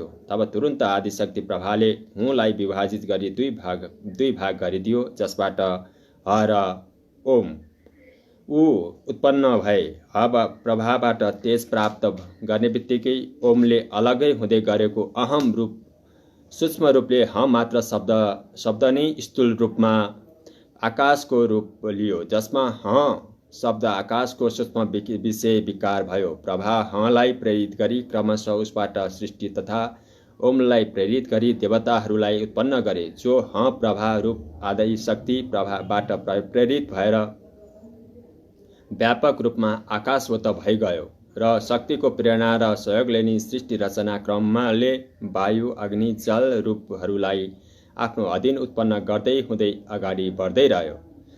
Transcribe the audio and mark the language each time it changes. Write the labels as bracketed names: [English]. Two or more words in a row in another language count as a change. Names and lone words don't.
[Nepali] तब तुरुन्त आदि शक्ति प्रभावले हुँलाई विभाजित गरी दुई भाग गरिदियो, जसबाट ह र ओम ऊ उत्पन्न भए। अब प्रभावबाट तेज प्राप्त गर्ने बित्तिकै ओमले अलगै हुँदै गरेको अहम रूप सूक्ष्म रूपले ह मात्र शब्द नै स्थूल रूपमा आकाशको रूप लियो, जसमा ह शब्द आकाशको सूक्ष्म विषय विकार भयो। प्रभा हलाई प्रेरित गरी क्रमशः उसबाट सृष्टि तथा ओमलाई प्रेरित गरी देवताहरूलाई उत्पन्न गरे। जो ह प्रभा रूप आदि शक्ति प्रभाबाट प्रेरित भएर व्यापक रूपमा आकाशवत भइगयो र शक्तिको प्रेरणा र सहयोगले नै सृष्टि रचना क्रमले वायु अग्नि जल रूपहरूलाई आफ्नो अधीन उत्पन्न गर्दै हुँदै अगाडि बढ्दै रह्यो।